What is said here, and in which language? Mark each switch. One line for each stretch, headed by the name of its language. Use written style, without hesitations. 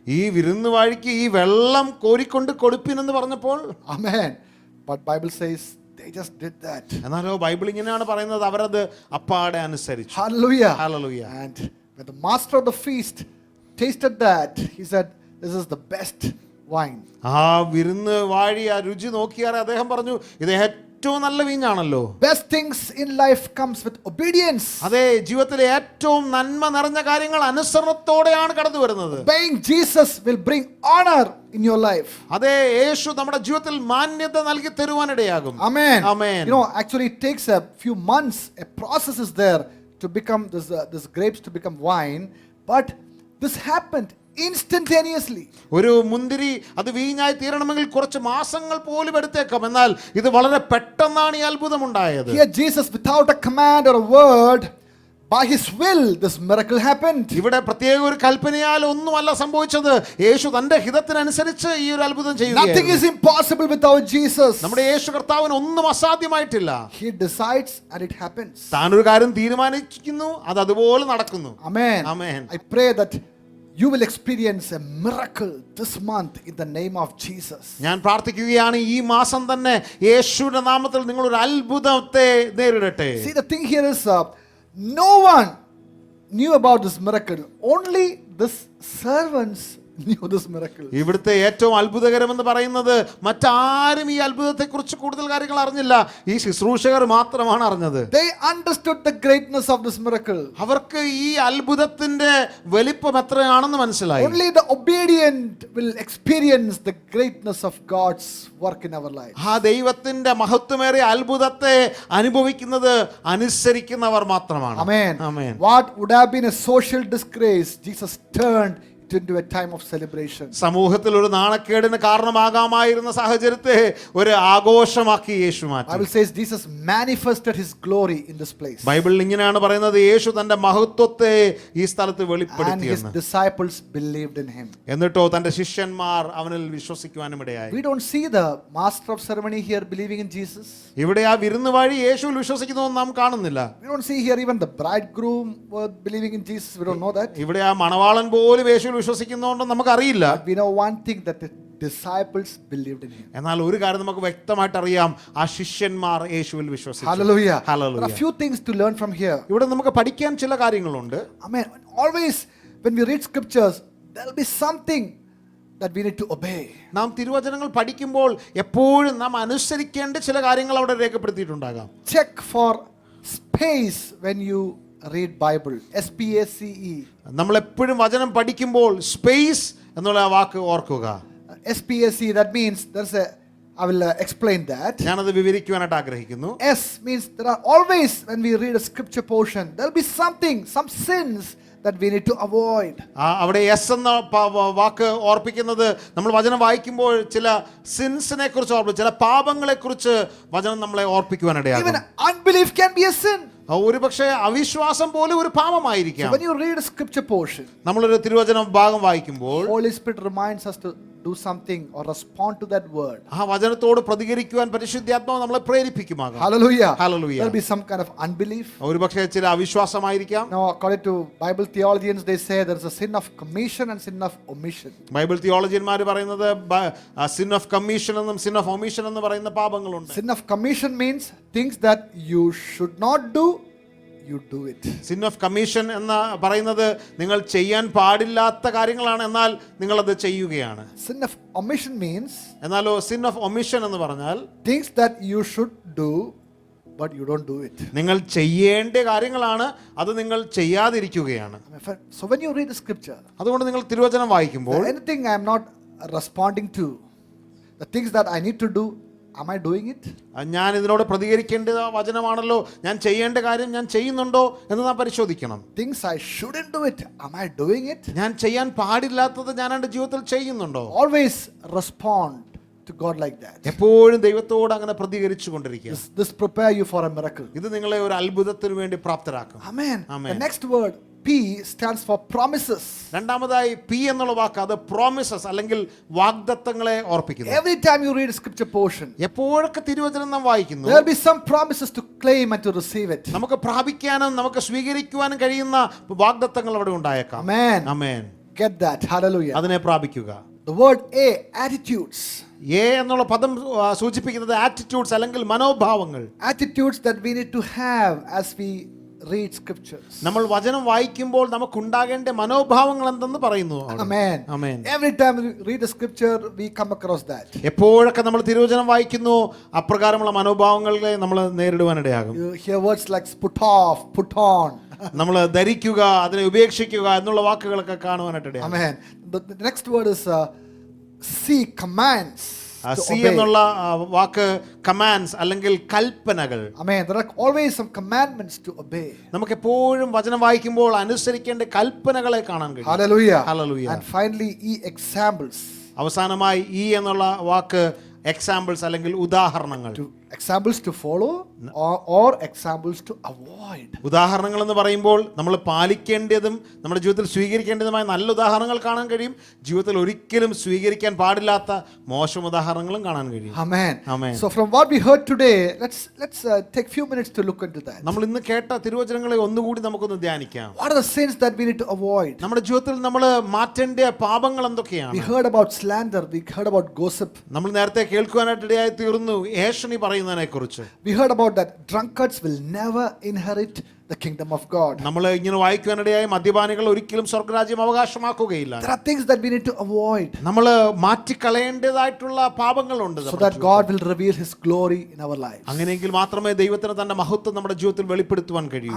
Malayalam: ഈ വിരുന്നുവാഴിക്ക് ഈ വെള്ളം കോരിക്കൊണ്ട് കൊടുപ്പിനെന്ന് പറഞ്ഞപ്പോൾ,
English: Amen. But Bible says they just did that.
Malayalam: എന്നാലോ ബൈബിൾ ഇങ്ങനെയാണ് പറയുന്നത്, അവരത് അപ്പാടെ അനുസരിച്ചു.
English: Hallelujah. Hallelujah. And when the master of the feast tasted that, he said, this is the best wine.
Malayalam: ആ വിരുന്നുവാഴി ആ രുചി നോക്കിയാൽ അദ്ദേഹം പറഞ്ഞു, ഇത് ഏറ്റവും നല്ല വീഞ്ഞാണല്ലോ.
English: Best things in life comes with obedience.
Malayalam: അതെ, ജീവിതത്തിലെ ഏറ്റവും നന്മ നിറഞ്ഞ കാര്യങ്ങൾ അനുസരണത്തോടെയാണ് കടന്നു വരുന്നത്.
English: Obeying Jesus will bring honor in your life.
Malayalam: അതെ, യേശു നമ്മുടെ ജീവിതത്തിൽ മാന്യത നൽകി തരുവാനിടയാകും.
English: Amen. Amen. You know, actually it takes a few months. A process is there to become this grapes to become wine. But this happened instantaneously.
Malayalam: ഒരു മുന്തിരി അത് വീഞ്ഞായി തീരണമെങ്കിൽ കുറച്ച് മാസങ്ങൾ പോലും എടുത്തേക്കാം. എന്നാൽ ഇത് വളരെ പെട്ടെന്നാണ് ഈ അത്ഭുതം ഉണ്ടായത്.
English: Here Jesus, without a command or a word, by his will this miracle happened.
Malayalam: ഇവിടെ പ്രത്യേക ഒരു കൽപ്പനയാൽ ഒന്നുമല്ല സംഭവിച്ചത്. യേശു തന്റെ ഹിതത്തിനനുസരിച്ച് ഈ ഒരു അത്ഭുതം
English: Nothing
Malayalam: ചെയ്യുകയായിരുന്നു.
English: is impossible without Jesus.
Malayalam: നമ്മുടെ യേശു കർത്താവിന് ഒന്നും അസാധ്യമായിട്ടില്ല.
English: He decides and it happens.
Malayalam: താൻ ഒരു കാര്യം തീരുമാനിക്കുന്നു, അത് അതുപോലെ നടക്കുന്നു.
English: Amen. Amen. I pray that you will experience a miracle this month in the name of Jesus.
Malayalam: ഞാൻ പ്രാർത്ഥിക്കുകയാണ്, ഈ മാസം തന്നെ യേശുവിന്റെ നാമത്തിൽ നിങ്ങൾ ഒരു അത്ഭുതത്തെ നേരിടട്ടെ.
English: See, the thing here is no one knew about this miracle. Only this servants knew this miracle.
Malayalam: ഇവിടുത്തെ ഏറ്റവും അത്ഭുതകരമെന്ന് പറയുന്നത് മറ്റാരും ഈ അത്ഭുതത്തെക്കുറിച്ച് കൂടുതൽ കാര്യങ്ങൾ അറിഞ്ഞില്ല. ഈ ശുശ്രൂഷകർ മാത്രമാണ് അറിഞ്ഞത്.
English: They understood the greatness of this miracle.
Malayalam: അവർക്ക് ഈ അത്ഭുതത്തിന്റെ വലിപ്പം എത്രയാണെന്ന് മനസ്സിലായി.
English: Only the obedient will experience the greatness of God's work in our life.
Malayalam: ആ ദൈവത്തിന്റെ മഹത്വമേറിയ അത്ഭുതത്തെ അനുഭവിക്കുന്നത് അനുസരിക്കുന്നവർ മാത്രമാണ്.
English: Amen.
Malayalam: Amen.
English: What would have been a social disgrace, Jesus turned it into a time of celebration.
Malayalam: സമൂഹത്തിൽ ഒരു നാണക്കേടിന് കാരണമാകാമായിരുന്ന സാഹചര്യത്തെ ഒരു ആഘോഷമാക്കി യേശു മാറ്റി.
English: Bible says Jesus manifested his glory in this place.
Malayalam: ബൈബിളിൽ ഇങ്ങനെയാണ് പറയുന്നത്, യേശു തന്റെ മഹത്വത്തെ ഈ സ്ഥലത്ത്
English: And his
Malayalam: വെളിപ്പെടുത്തിയെന്ന്.
English: disciples believed in him.
Malayalam: എന്നിട്ടോ തന്റെ ശിഷ്യന്മാർ അവനിൽ വിശ്വസിക്കുവാനും ഇടയായി.
English: We don't see the master of ceremony here believing in Jesus.
Malayalam: ഇവിടെ ആ വിരുന്ന് വഴി യേശുവിൽ വിശ്വസിക്കുന്നതൊന്നും നാം കാണുന്നില്ല.
English: We don't see here even the bridegroom were believing in Jesus. We don't know that.
Malayalam: ഇവിടെ ആ മണവാളൻ പോലും യേശുവിൽ വിശ്വസിക്കുന്നതുകൊണ്ടും നമുക്കറിയില്ല.
English: But we know one thing, that the disciples believed in him.
Malayalam: എന്നാൽ ഒരു കാര്യം നമുക്ക് വ്യക്തമായിട്ട് അറിയാം, ആ ശിഷ്യന്മാർ യേശുവിൽ വിശ്വസിച്ചു.
English: Hallelujah. There are Hallelujah. a few things to learn from here.
Malayalam: ഇവിടെ നമുക്ക് പഠിക്കാൻ ചില കാര്യങ്ങളുണ്ട്.
English: Amen. Always when we read scriptures, there will be something that we need to obey.
Malayalam: നാം തിരുവചനങ്ങൾ പഠിക്കുമ്പോൾ എപ്പോഴും നാം അനുസരിക്കേണ്ട ചില കാര്യങ്ങൾ അവിടെ രേഖപ്പെടുത്തിയിട്ടുണ്ടാകാം.
English: Check for space when you read Bible. SPACE.
Malayalam: നമ്മൾ എപ്പോഴും വചനം പഠിക്കുമ്പോൾ സ്പേസ് എന്നുള്ള ആ വാക്ക് ഓർക്കുക.
English: SPACE, that means there's a, I will explain that.
Malayalam: ഞാനത് വിവരിക്കുവാനായിട്ട് ആഗ്രഹിക്കുന്നു.
English: S means there are always, when we read a scripture portion, there will be something, some sins that we need to avoid.
Malayalam: അവിടെ S എന്ന വാക്ക് ഓർപ്പിക്കുന്നത്, നമ്മൾ വചനം വായിക്കുമ്പോൾ ചില സിൻസിനെ കുറിച്ച് ഓർപ്പിക്കും, ചില പാപങ്ങളെ കുറിച്ച് വചനം നമ്മളെ ഓർപ്പിക്കുവാനിടയാകും.
English: Even unbelief can be a sin.
Malayalam: ഒരു പക്ഷേ അവിശ്വാസം പോലും ഒരു പാപമായിരിക്കാം.
English: So when you read a scripture portion,
Malayalam: നമ്മളൊരു തിരുവചന ഭാഗം വായിക്കുമ്പോൾ
English: Holy Spirit reminds us to do something or respond to that word.
Malayalam: ആ വചനത്തോട് പ്രതികരിക്കുവാൻ പരിശുദ്ധാത്മാവ് നമ്മളെ പ്രേരിപ്പിക്കുമാകാം.
English: Hallelujah. Hallelujah. There'll be some kind of unbelief.
Malayalam: ഒരു പക്ഷേ ചില അവിശ്വാസമായിരിക്കാം.
English: Now, according to Bible theologians, they say there's a sin of commission and sin of omission.
Malayalam: Bible തിയോളജിയന്മാർ പറയുന്നത് sin of commission എന്നും sin of omission എന്ന് പറയുന്ന പാപങ്ങളുണ്ട്.
English: Sin of commission means things that you should not do, you do it.
Malayalam: Sin of commission എന്ന് പറയുന്നത് നിങ്ങൾ ചെയ്യാൻ പാടില്ലാത്ത കാര്യങ്ങളാണ്, എന്നാൽ നിങ്ങൾ അത് ചെയ്യുകയാണ്.
English: Sin of omission means
Malayalam: എന്നാലോ സിൻ ഓഫ് ഒമിഷൻ എന്ന് പറഞ്ഞാൽ
English: things that you should do but you don't do it.
Malayalam: നിങ്ങൾ ചെയ്യേണ്ട കാര്യങ്ങളാണ്, അത് നിങ്ങൾ ചെയ്യാതിരിക്കുകയാണ്.
English: So when you read the scripture,
Malayalam: അതുകൊണ്ട് നിങ്ങൾ തിരുവചനം വായിക്കുമ്പോൾ
English: anything I am not responding to, the things that I need to do, am I doing it?
Malayalam: ഞാൻ ഇതിനോട് പ്രതികരിക്കേണ്ട വചനമാണല്ലോ, ഞാൻ ചെയ്യേണ്ട കാര്യം ഞാൻ ചെയ്യുന്നുണ്ടോ എന്ന് നാം പരിശോധിക്കണം.
English: Things I shouldn't do it, am I doing it?
Malayalam: ഞാൻ ചെയ്യാൻ പാടില്ലാത്തത് ഞാൻ എൻ്റെ ജീവിതത്തിൽ ചെയ്യുന്നുണ്ടോ?
English: Always respond to God like that.
Malayalam: എപ്പോഴും ദൈവത്തോട് അങ്ങനെ പ്രതികരിച്ചു കൊണ്ടിരിക്കുക.
English: This prepare you for a miracle.
Malayalam: ഇത് നിങ്ങളെ ഒരു അത്ഭുതത്തിന് വേണ്ടി പ്രാപ്തരാക്കും.
English: Amen. Amen. The next word P stands for promises.
Malayalam: രണ്ടാമതായി പി എന്നുള്ള വാക്ക്, അത് പ്രോമിസസ് അല്ലെങ്കിൽ വാഗ്ദത്തങ്ങളെ ഓർപ്പിക്കുന്നു.
English: Every time you read a scripture portion,
Malayalam: എപ്പോഴൊക്കെ തിരുവചനം നാം വായിക്കുന്നു,
English: there will be some promises to claim and to receive it.
Malayalam: നമുക്ക് പ്രാപിക്കാനും നമുക്ക് സ്വീകരിക്കുവാനും കഴിയുന്ന വാഗ്ദത്തങ്ങൾ അവിടെ ഉണ്ടായേക്കാം.
English: Amen.
Malayalam: Amen.
English: Get that. Hallelujah.
Malayalam: അതിനെ പ്രാപിക്കുക.
English: The word A, attitudes.
Malayalam: എന്നുള്ള പദം സൂചിപ്പിക്കുന്നത് ആറ്റിറ്റ്യൂഡ്സ് അല്ലെങ്കിൽ മനോഭാവങ്ങൾ.
English: Attitudes that we need to have as we read scriptures.
Malayalam: നമ്മൾ വചനം വായിക്കുമ്പോൾ നമുക്കുണ്ടാകേണ്ട മനോഭാവങ്ങൾ എന്തെന്ന് പറയുന്നു.
English: Amen. Amen. Every time we read the scripture, we come across that.
Malayalam: എപ്പോഴൊക്കെ നമ്മൾ തിരുവചനം വായിക്കുന്നു, അപ്രകാരമുള്ള മനോഭാവങ്ങളെ നമ്മൾ നേരിടുവാനിടയാകും.
English: You hear words like put off, put on.
Malayalam: നമ്മൾ ധരിക്കുക, അതിനെ ഉപേക്ഷിക്കുക എന്നുള്ള വാക്കുകളൊക്കെ കാണുവാനായിട്ടിടയാകും.
English: Amen. The next word is C, commands. to
Malayalam: C
English: obey.
Malayalam: എന്നുള്ള വാക്ക് കമാൻഡ്സ് അല്ലെങ്കിൽ കൽപ്പനകൾ.
English: Amen. There are always some commandments to obey.
Malayalam: നമുക്ക് എപ്പോഴും വചനം വായിക്കുമ്പോൾ അനുസരിക്കേണ്ട കൽപ്പനകളെ കാണാൻ കഴിയും.
English: Hallelujah. Hallelujah. And finally, E, examples.
Malayalam: അവസാനമായി ഈ എന്നുള്ള വാക്ക് എക്സാമ്പിൾസ് അല്ലെങ്കിൽ ഉദാഹരണങ്ങൾ.
English: Examples to follow or examples to avoid.
Malayalam: ഉദാഹരണങ്ങൾ എന്ന് പറയുമ്പോൾ നമ്മൾ പാലിക്കേണ്ടതും നമ്മുടെ ജീവിതത്തിൽ സ്വീകരിക്കേണ്ടതുമായ നല്ല ഉദാഹരണങ്ങൾ കാണാൻ കഴിയും. ജീവിതത്തിൽ ഒരിക്കലും സ്വീകരിക്കാൻ പാടില്ലാത്ത മോശം ഉദാഹരണങ്ങളും കാണാൻ കഴിയും.
English: Amen. Amen. So from what we heard today, let's take few minutes to look into that.
Malayalam: നമ്മൾ ഇന്ന് കേട്ട തിരുവചനങ്ങളെ ഒന്നുകൂടി നമുക്കൊന്ന് ധ്യാനിക്കാം.
English: What are the sins that we need to avoid?
Malayalam: നമ്മുടെ ജീവിതത്തിൽ നമ്മൾ മാറ്റേണ്ട പാപങ്ങൾ എന്തൊക്കെയാണ്?
English: We heard about slander, we heard about gossip.
Malayalam: നമ്മൾ നേരത്തെ കേൾക്കുവാനായിട്ട് ഇടയായി തീർന്നു ഏഷണി പറയുന്നതിനെ കുറിച്ച്.
English: We heard about that drunkards will never inherit the kingdom of God.
Malayalam: നമ്മൾ ഇങ്ങനെ വായിക്കുവാനിടയായി മദ്യപാനികൾ ഒരിക്കലും സ്വർഗരാജ്യം അവകാശമാക്കുകയില്ല.
English: There are things that we need to avoid
Malayalam: നമ്മൾ മാറ്റിക്കളയേണ്ടതായിട്ടുള്ള പാപങ്ങളുണ്ട്,
English: so that God will reveal His glory in our lives.
Malayalam: അങ്ങനെയെങ്കിൽ മാത്രമേ ദൈവത്തിന് തന്റെ മഹത്വം നമ്മുടെ ജീവിതത്തിൽ വെളിപ്പെടുത്തുവാൻ കഴിയൂ.